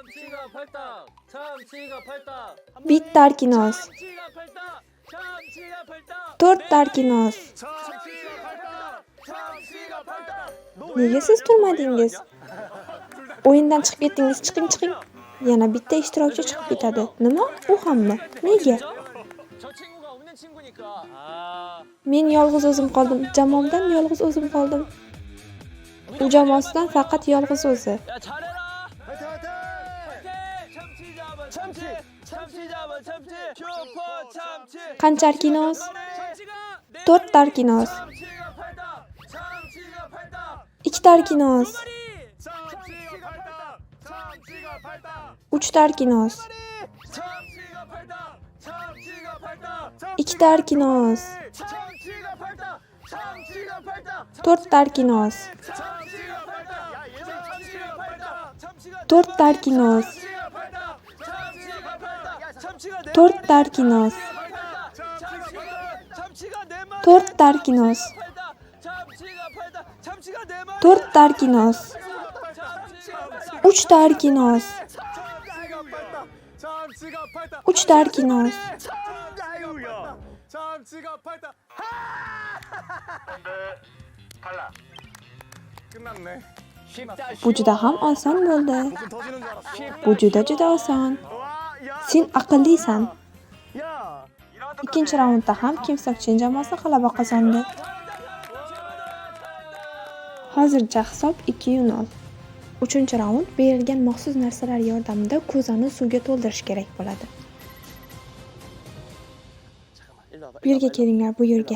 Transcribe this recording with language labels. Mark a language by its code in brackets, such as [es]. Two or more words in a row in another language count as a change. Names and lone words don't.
[uz] Bitta Arkinos. 4 ta Arkinos. Nega siz turmadingiz? O'yindan chiqib ketdingiz, chiqing. Yana bitta ishtirokchi chiqib ketadi. Nima? U hammi? Nega? [ko] 저 친구가 없는 친구니까. [uz] Men yolg'iz o'zim qoldim. Jamoamdan yolg'iz o'zim qoldim. U jamoasidan faqat yolg'iz o'zi. [ko] 야, 잘해라. 화이팅! 참치 잡아 참치. 슈퍼 참치. [uz] Qancha Arkinos? [ko] 참치가 [uz] 4 ta Arkinos. [ko] 참치가 팔다. [uz] 2 ta Arkinos. [ko] 참치가 팔다. [uz] 3 ta Arkinos. [ko] 참치가 팔다. [uz] 2 ta Arkinos. 4 ta Arkinos. 4 ta Arkinos. 4 ta Arkinos. 4 ta Arkinos. 4 ta Arkinos. 3 ta Arkinos. 3 ta Arkinos. [ko] 참치가 팔다. 팔라. 끝났네. [uz] Bu juda ham oson bo'ldi. [ko] 무슨 터지는 줄 알았어. [uz] Bu juda oson. [ko] 와, 야. [uz] Sen aqllisan. Ikkinchi raundda ham Kim Sok Chin jamoasi g'alaba qozondi. Hozircha hisob 2-0. Uchinchi raund berilgan maxsus narsalar yordamida ko'zani suvga to'ldirish kerak bo'ladi. Bu yerga kelinglar, bu yerga.